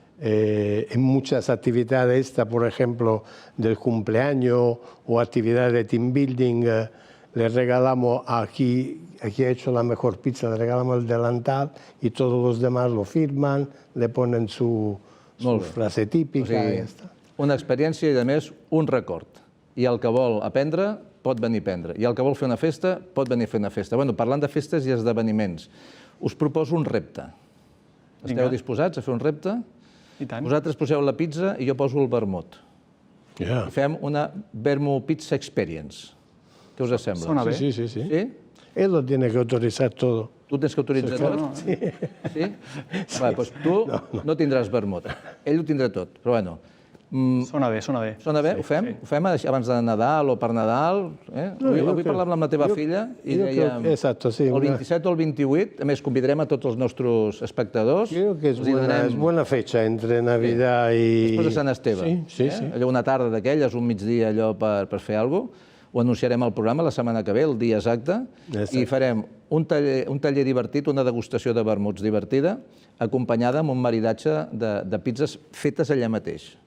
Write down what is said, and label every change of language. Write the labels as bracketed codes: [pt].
[es] En muchas actividades, por ejemplo, del cumpleaños o actividades de team building, le regalamos aquí ha hecho la mejor pizza, le regalamos el delantal y todos los demás lo firman, le ponen su frase típica y ya está. [ca] Una experiència i, a més, un record. I el que vol aprendre pot venir a aprendre. I el que vol fer una festa pot venir a fer una festa. Bueno, parlant de festes i esdeveniments, us proposo un repte. Esteu disposats a fer un repte? I tant. Vosaltres poseu la pizza i jo poso el vermut. Yeah. Fem una Vermut Pizza Experience. Què us sembla? Sona bé. Sí. Sí? [es] Él lo tiene que autorizar todo. [ca] Tu tens que autoritzar tot? Sí. Va, doncs tu no tindràs vermut. Ell ho tindrà tot, però bueno. Sona bé, sona bé. Sona bé? Ho fem? Ho fem abans de Nadal o per Nadal? Avui parlàvem amb la teva filla i dèiem... Exacto, sí. El 27 o el 28, a més, convidarem a tots els nostres espectadors. [es] Creo que es buena fecha entre Navidad y... [ca] Després de Sant Esteve. Sí. Allò una tarda d'aquelles, un migdia allò per fer alguna cosa. Ho anunciarem al programa la setmana que ve, el dia exacte, i farem un taller divertit, una degustació de vermuts divertida, acompanyada amb un maridatge de pizzas fetes allà mateix.